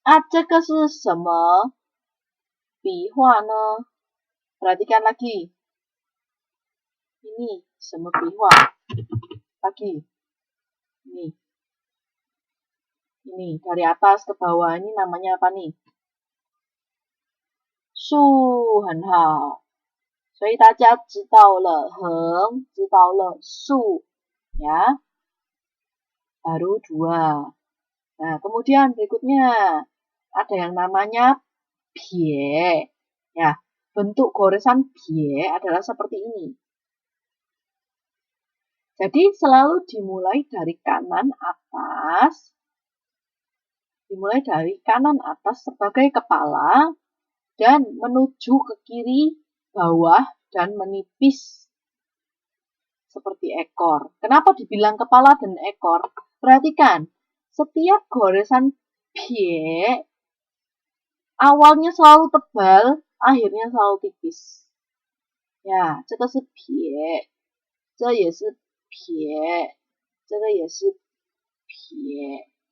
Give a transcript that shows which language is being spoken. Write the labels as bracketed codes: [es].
[zh] 这个是什么笔画呢? [id] Perhatikan lagi. Ini [zh] 什么笔画? [id] Lagi. Ini dari atas ke bawah ini namanya apa nih? [zh] Su, 很好. 所以大家知道了横，知道了su, ya. [id] Baru 2. Nah, kemudian berikutnya ada yang namanya pie. Ya, bentuk goresan pie adalah seperti ini. Jadi selalu dimulai dari kanan atas. Dimulai dari kanan atas sebagai kepala dan menuju ke kiri bawah dan menipis seperti ekor. Kenapa dibilang kepala dan ekor? Perhatikan, setiap goresan pie awalnya selalu tebal, akhirnya selalu tipis. [zh] Ya, 这个是撇，这也是撇，这个也是撇。